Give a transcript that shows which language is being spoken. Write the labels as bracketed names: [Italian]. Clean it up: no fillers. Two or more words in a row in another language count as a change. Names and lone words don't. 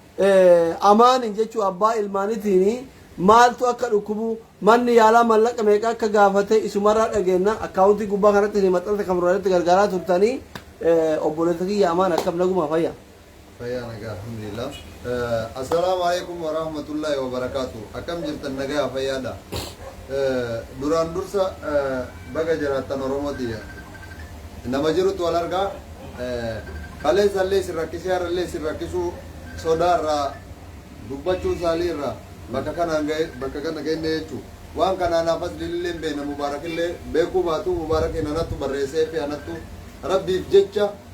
[Oromo] amaanin jechuudha abbaa ilmaanitiin maaltu akka dhukkubu manni yaalaa mallaqa meeqa akka gaafate isumarraa dhageenya akkaawuntii gubbaa kanatti ni maxxansa kameraaatti gargaaraa turtanii obboleessa kiyya amaan akkam naguma fayya nagaa alhamdulillah [Arabic] السلام عليكم ورحمة الله وبركاته [Oromo] akkam jirtan nagaa fayyaadha duraan dursa baga jiraattan oromooti nama jirutu wal argaa kaleessallee si rakkisee harallee si rakkisuu sodaarraa dubbachuu saaliirraa bakka kana genne jechuudha waan kanaan afas lilleen beena mubaarakillee beekuu baatu mubaarakeen anattu barreessee fi anattu rabbiif jecha